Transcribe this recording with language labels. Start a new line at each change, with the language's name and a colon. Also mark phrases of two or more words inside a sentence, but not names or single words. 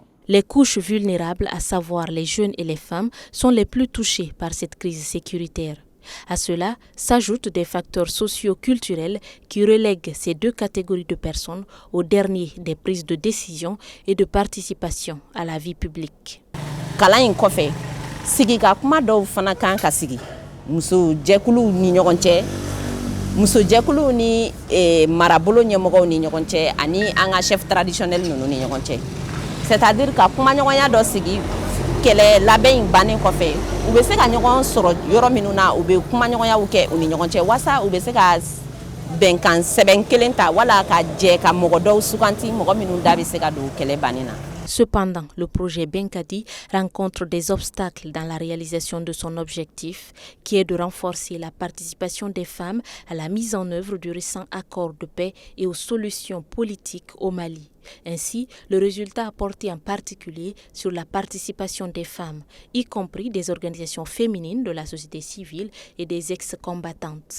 French: Les couches vulnérables, à savoir les jeunes et les femmes, sont les plus touchées par cette crise sécuritaire. À cela s'ajoutent des facteurs socio-culturels qui relèguent ces 2 catégories de personnes au dernier des prises de décision et de participation à la vie publique.
Bambara: Kalan in kɔfɛ sigi ka kuma dɔw fana kan ka sigi muso jɛkuluw ni ɲɔgɔn cɛ muso jɛkuluw ni marabolo ɲɛmɔgɔw ni ɲɔgɔn cɛ ani an ka
French: chef traditionnel
Bambara: ninnu ni ɲɔgɔn cɛ c'est-à-dire ka kuma ɲɔgɔnya dɔ sigi kɛlɛ labɛn in bannen kɔfɛ u bɛ se ka ɲɔgɔn sɔrɔ yɔrɔ minnu na u bɛ kuma ɲɔgɔnyaw kɛ u ni ɲɔgɔn cɛ wasa u bɛ se ka bɛnkan sɛbɛn kelen ta wala ka jɛ ka mɔgɔ dɔw suganti mɔgɔ minnu da bɛ se ka don kɛlɛ bannen na.
French: Cependant, le projet Benkadi rencontre des obstacles dans la réalisation de son objectif, qui est de renforcer la participation des femmes à la mise en œuvre du récent accord de paix et aux solutions politiques au Mali. Ainsi, le résultat a porté en particulier sur la participation des femmes, y compris des organisations féminines de la société civile et des ex-combattantes.